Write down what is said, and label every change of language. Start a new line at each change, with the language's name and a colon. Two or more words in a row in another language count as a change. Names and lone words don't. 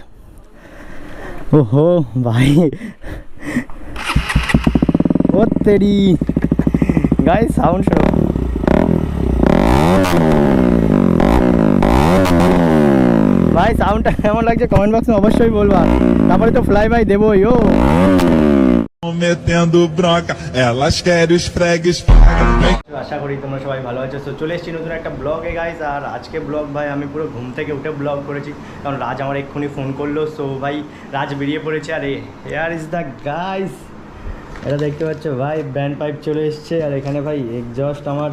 Bangla: ওহো ভাই
Hindi: ओ तेरी
Bangla: গাইস সাউন্ড শুনো ভাই, সাউন্ডটা কেমন লাগছে কমেন্ট বক্সে অবশ্যই বলবা। তারপরে তো ফ্লাই ভাই দেবোই। ও
Portuguese: metendo bronca, elas querem os fregues.
Bangla: আশা করি তোমরা সবাই ভালো আছো। তো চলে এসেছি নতুন একটা ব্লগে গাইস। আর আজকে ব্লগ ভাই আমি পুরো ঘুম থেকে উঠে ব্লগ করেছি, কারণ রাজ আমার এক্ষুনি ফোন করলো। সো ভাই রাজ বেরিয়ে পড়েছে। আর
English: here is the guys,
Bangla: এটা দেখতে পাচ্ছ ভাই ব্যান্ড পাইপ চলে এসছে। আর এখানে ভাই এক্সজস্ট আমার।